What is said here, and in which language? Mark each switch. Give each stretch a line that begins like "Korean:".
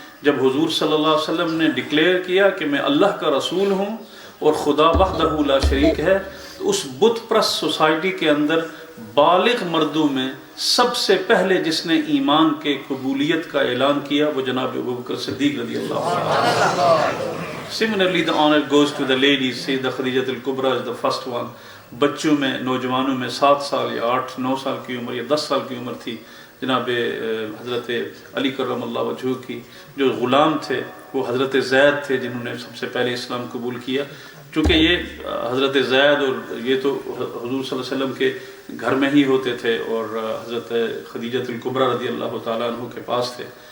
Urdu: جب حضور صلی اللہ علیہ وسلم نے ڈکلیئر کیا کہ میں اللہ کا رسول ہوں اور خدا وحدہ لا شریک ہے, تو اس بت پرست سوسائٹی کے اندر بالغ مردوں میں سب سے پہلے جس نے ایمان کے قبولیت کا اعلان کیا وہ جناب ابو بکر صدیق رضی اللہ عنہ.
English: Similarly, the honor goes to the ladies. Sayyida Khadijat al-Kubra is the first one.
Urdu: بچوں میں, نوجوانوں میں 7 سال یا 8-9 سال کی عمر یا 10 سال کی عمر تھی, جناب حضرت علی کرم اللہ وجہہ کی جو غلام تھے وہ حضرت زید تھے جنہوں نے سب سے پہلے اسلام قبول کیا. چونکہ یہ حضرت زید اور یہ تو حضور صلی اللہ علیہ وسلم کے گھر میں ہی ہوتے تھے اور حضرت خدیجۃ الکبریٰ رضی اللہ تعالیٰ عنہ کے پاس تھے.